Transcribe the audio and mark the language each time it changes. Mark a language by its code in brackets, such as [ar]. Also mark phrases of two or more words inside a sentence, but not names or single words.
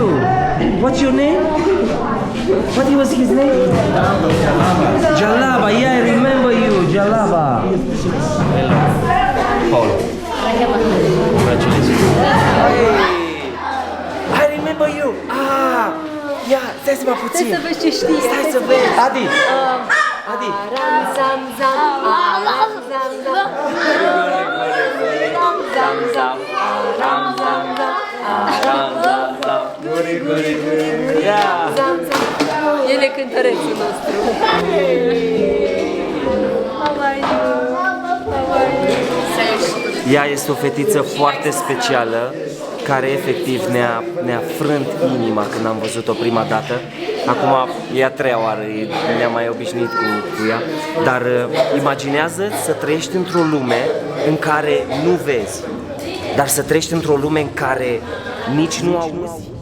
[en] What's your name? What was his name? Jalaba, yeah, I remember you, Jalaba. Paul. Congratulations. Hey, I remember you. [ro] Ia, stai să mă puțin. Stai să vezi ce știe. Stai să vezi. Adi. Adi. Ram zam zam. Ram zam zam. Ram zam zam. Ram zam zam. Ram zam zam. Guri guri guri. Ia. Zam zam. El e cântărețul nostru. [en] How are you? How are you? [ro] Ea este o fetiță foarte specială, care efectiv ne-a frânt inima când am văzut-o prima dată. Acum e a treia oară, ne-am mai obișnuit cu ea. Dar imaginează să trăiești într-o lume în care nu vezi, dar să trăiești într-o lume în care nici nu auzi.